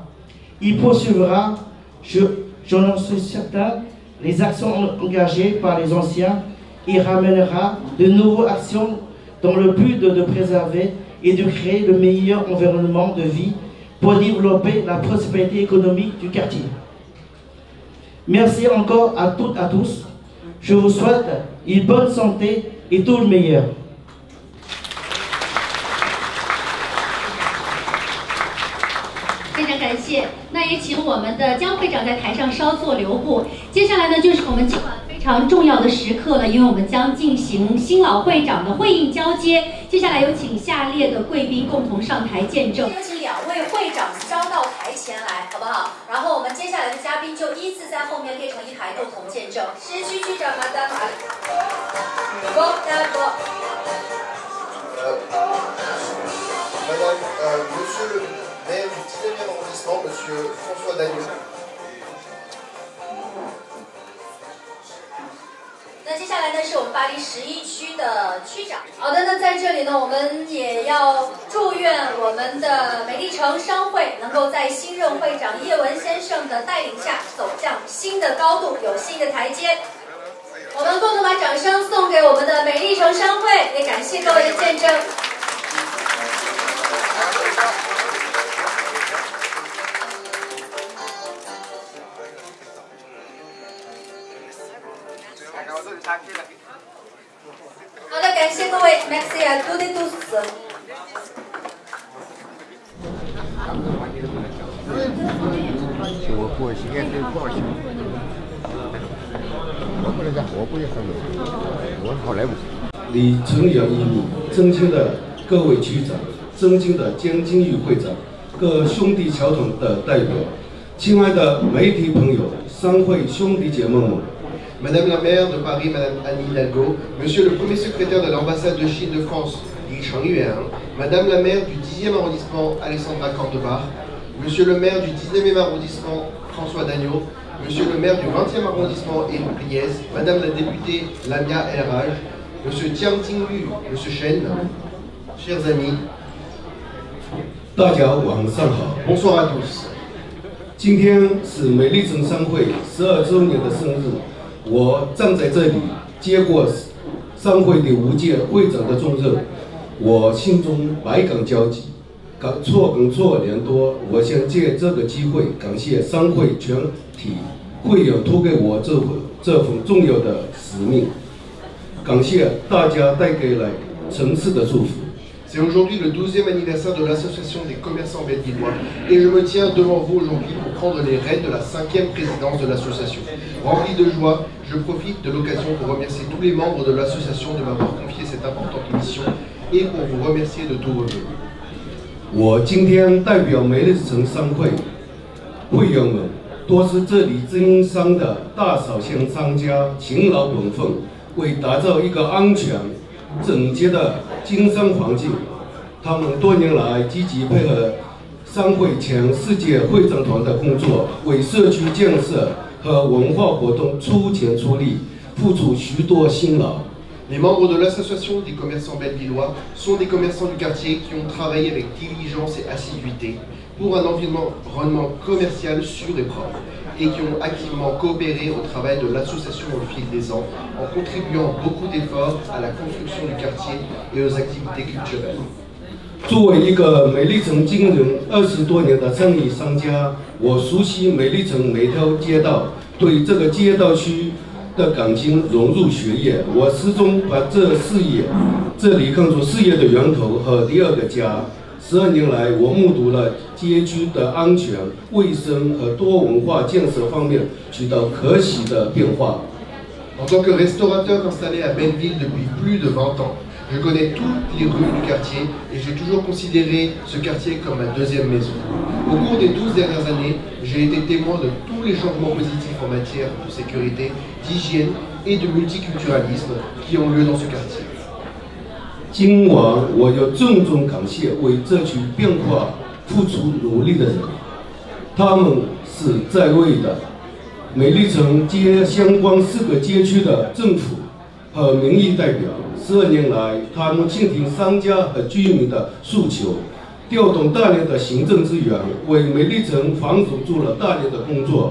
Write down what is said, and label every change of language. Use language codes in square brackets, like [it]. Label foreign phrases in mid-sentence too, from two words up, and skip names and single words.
[fr] Il poursuivra, j'en suis certain, les actions engagées par les anciens et ramènera de nouvelles actions dans le but de préserver et de créer le meilleur environnement de vie pour développer la prospérité économique du quartier. Merci encore à toutes et à tous. Je vous souhaite une bonne santé et tout le meilleur. [zh] 非常感谢，那也请我们的江会长在台上稍作留步。接下来呢，就是我们今晚非常重要的时刻了，因为我们将进行新老会长的会印交接。接下来有请下列的贵宾共同上台见证。有请2位会长招到台前来，好不好？然后我们接下来的嘉宾就依次在后面列成一排，共同见证。时区区长 Madame [fr] Monsieur le maire du 19e arrondissement, Monsieur François Daglo. [zh] 那接下来呢，是我们巴黎11区的区长。好的，那在这里呢，我们也要祝愿我们的美丽城商会能够在新任会长叶文先生的带领下，走向新的高度，有新的台阶。我们共同把掌声送给我们的美丽城商会，也感谢各位的见证。好的，感谢各位 ， [fr] Merci à toutes et tous。我过时间就报销。我不能讲，我不也上楼，我好莱坞。 [zh] 李承元义务，尊敬的各位局长，尊敬的江金玉会长，各兄弟侨团的代表，亲爱的媒体朋友，商会兄弟姐妹们。 [fr] Madame la maire de Paris, Madame Anne Hidalgo, Monsieur le premier secrétaire de l'ambassade de Chine de France, Li Changyuan, Madame la maire du 10e arrondissement, Alessandra Cordobach, Monsieur le maire du 19e arrondissement, François Dagneau, Monsieur le maire du 20e arrondissement, Éric Liès, Madame la députée, Lamia El Raj, Monsieur Jiang Jingyu, Monsieur Chen, chers amis, [zh] 大家晚上好。 [fr] bonsoir à tous. [zh] 今天是美丽城商会12周年的生日。我站在这里，接过商会第5届会长的重任，我心中百感交集，感触良多。我想借这个机会感谢商会全体会员托给我这份重要的使命，感谢大家带给来城市的祝福。 [fr] C'est aujourd'hui le 12e anniversaire de l'association des commerçants belvillois et je me tiens devant vous aujourd'hui pour prendre les rênes de la 5e présidence de l'association. Rempli de joie, je profite de l'occasion pour remercier tous les membres de l'association de m'avoir confié cette importante mission et pour vous remercier de tous vos vœux. [zh] 我今天代表美丽城商会会员们，多是这里经商的大小型商家，勤劳本分，为打造一个安全、整洁的经商环境，他们多年来积极配合商会前世界会长团的工作，为社区建设和文化活动出钱出力，付出许多辛劳。 [fr] Les membres de l'association des commerçants belvillois sont des commerçants du quartier qui ont travaillé avec diligence et assiduité pour un environnement commercial sûr et propre et qui ont activement coopéré au travail de l'association au fil des ans en contribuant beaucoup d'efforts à la construction du quartier et aux activités culturelles. [zh] 作为一个美丽城经营20多年的生意商家，我熟悉美丽城每条街道，对这个街道区的感情融入血液。我始终把这里看作事业的源头和第二个家。12年来，我目睹了街区的安全、卫生和多文化建设方面取得可喜的变化。 [fr] En tant que restaurateur installé à Belleville depuis plus de 20 ans, je connais toutes les rues du quartier et j'ai toujours considéré ce quartier comme ma deuxième maison. Au cours des 12 dernières années, j'ai été témoin de tous les changements positifs en matière de sécurité, d'hygiène et de multiculturalisme qui ont lieu dans ce quartier. [zh] 今晚我要郑重感谢为这区变化付出努力的人，他们是在位的。美丽城街相关4个街区的政府和民意代表，12年来，他们倾听商家和居民的诉求，调动大量的行政资源，为美丽城房主做了大量的工作。